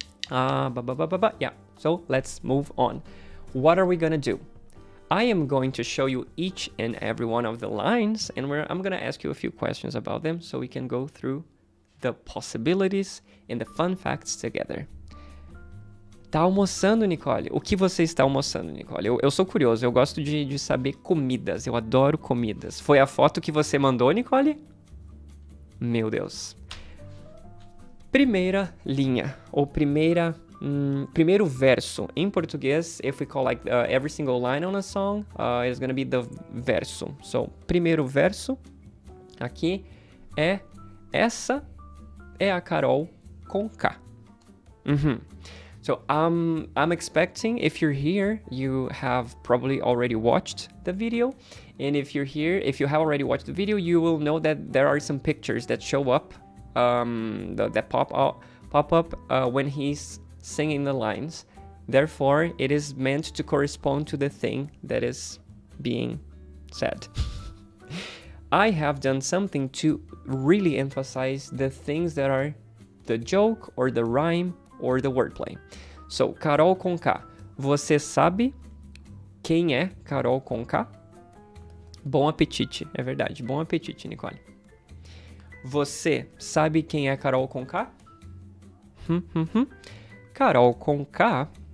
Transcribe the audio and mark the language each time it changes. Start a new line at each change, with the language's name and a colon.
English: Yeah, so let's move on. What are we gonna do? I am going to show you each and every one of the lines, and I'm gonna ask you a few questions about them so we can go through the possibilities and the fun facts together.
Portuguese: Tá almoçando, Nicole? O que você está almoçando, Nicole? Eu sou curioso, eu gosto de saber comidas, eu adoro comidas. Foi a foto que você mandou, Nicole? Meu Deus. Primeira linha, ou primeiro verso. Em português,
English: if we call like every single line on a song, it's gonna be the verso.
Portuguese: So, primeiro verso, aqui, essa é a Carol com K.
English: So, I'm expecting, if you're here, you have probably already watched the video. And if you're here, if you have already watched the video, you will know that there are some pictures that show up that pop up when he's singing the lines. Therefore, it is meant to correspond to the thing that is being said. I have done something to really emphasize the things that are the joke or the rhyme or the wordplay.
Portuguese: So, Carol com K. Você sabe quem é Carol com K? Bom apetite, é verdade. Bom apetite, Nicole. Você sabe quem é Carol com K? Carol com K.